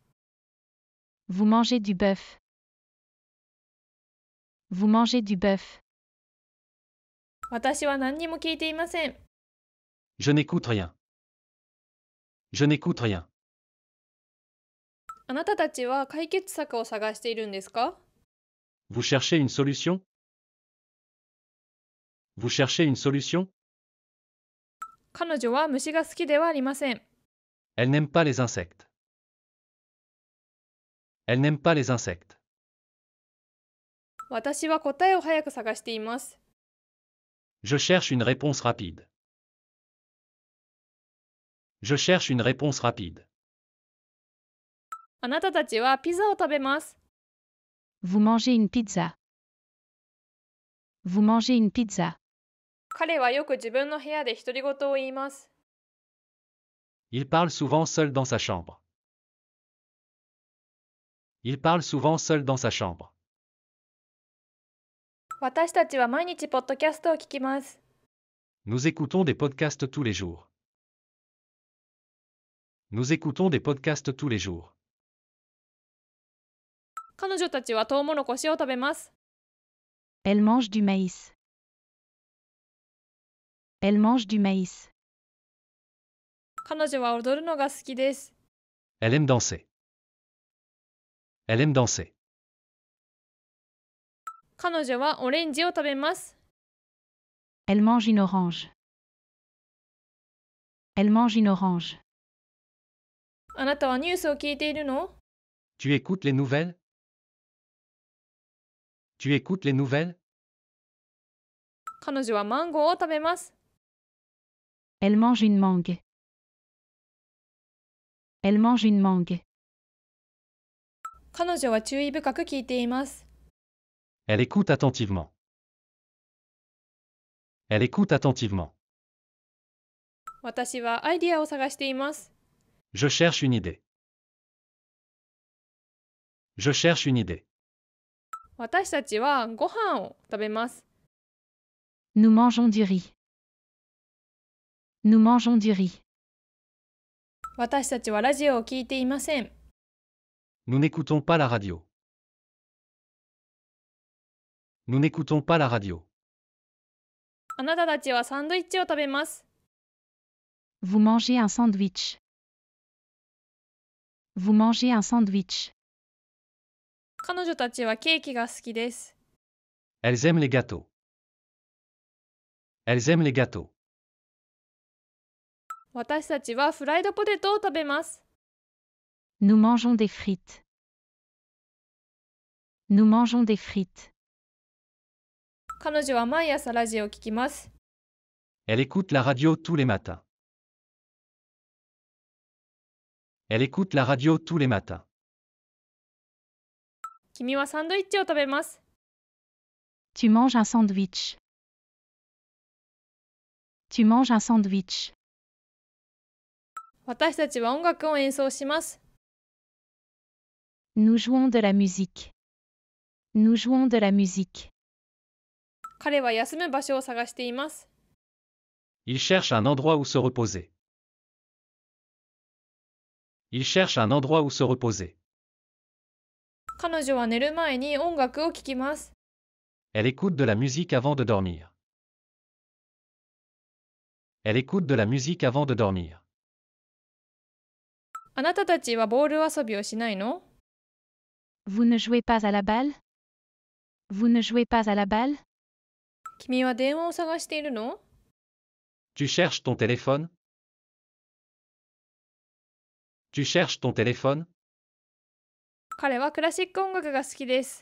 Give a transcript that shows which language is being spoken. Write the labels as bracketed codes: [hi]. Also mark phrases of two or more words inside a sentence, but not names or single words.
[fr] Vous mangez du bœuf. Vous mangez du bœuf. [ja] 私は何にも聞いていません。 [fr] Je n'écoute rien. Je n'écoute rien. [ja] あなたたちは解決策を探しているんですか？ [fr] Vous cherchez une solution? Vous cherchez une solution? [ja] 彼女は虫が好きではありません。 [fr] Elle n'aime pas les insectes. Elle n'aime pas les insectes. [ja] 私は答えを早く探しています。 [fr] Je cherche une réponse rapide. Je cherche une réponse rapide. [ja] あなたたちはピザを食べます。 [fr] Vous mangez une pizza. Vous mangez une pizza. [ja] 彼はよく自分の部屋で独り言を言います。 [fr] Il parle souvent seul dans sa chambre. Il parle souvent seul dans sa chambre. [ja] 私たちは毎日ポッドキャストを聞きます。 [fr] Nous écoutons des podcasts tous les jours. Nous écoutons des podcasts tous les jours. [ja] 彼女たちはトウモロコシを食べます。 [fr] Elle mange du maïs. Elle mange du maïs. [ja] 彼女は踊るのが好きです。 [fr] Elle aime danser. Elle aime danser. [ja] 彼女はオレンジを食べます。 [fr] Elle mange une orange. Elle mange une orange. [ja] あなたはニュースを聞いているの？ [fr] Tu écoutes les nouvelles? Tu écoutes les nouvelles? [ja] 彼女はマンゴーを食べます。 [fr] Elle mange une mangue. Elle mange une mangue. [ja] 彼女は注意深く聞いています。 [fr] Elle écoute attentivement. Elle écoute attentivement. [ja] 私はアイディアを探しています。 [fr] Je cherche une idée. Je cherche une idée. [ja] 私たちはご飯を食べます。 [fr] Nous mangeons du riz. Nous mangeons du riz. [ja] 私たちはラジオを聞いていません。 [fr] Nous n'écoutons pas la radio. Nous n'écoutons pas la radio. [ja] あなたたちはサンドイッチを食べます。 [fr] Vous mangez un sandwich. Vous mangez un sandwich. [ja] 彼女たちはケーキが好きです。 [fr] Elles aiment les gâteaux. Elles aiment les gâteaux. [ja] 私たちはフライドポテトを食べます。 [fr] Nous mangeons des frites. Nous mangeons des frites. [ja] 彼女は毎朝ラジオを聞きます。 [fr] Elle écoute la radio tous les matins. Elle écoute la radio tous les matins. [ja] 君はサンドイッチを食べます。 [fr] Tu manges un sandwich. Tu manges un sandwich. [ja] 私たちは音楽を演奏します。 [fr] Nous jouons de la musique. Nous jouons de la musique. [ja] 彼は休む場所を探しています。 [fr] Il cherche un endroit où se reposer. Il cherche un endroit où se reposer. [ja] 彼女は寝る前に音楽を聴きます。 [fr] Elle écoute de la musique avant de dormir. Elle écoute de la musique avant de dormir. [ja] あなたたちはボール遊びをしないの？ [fr] Vous ne jouez pas à la balle? Vous ne jouez pas à la balle? [ja] 君は電話を探しているの？ [fr] Tu cherches ton téléphone? Tu cherches ton téléphone? [ja] 彼はクラシック音楽が好きです。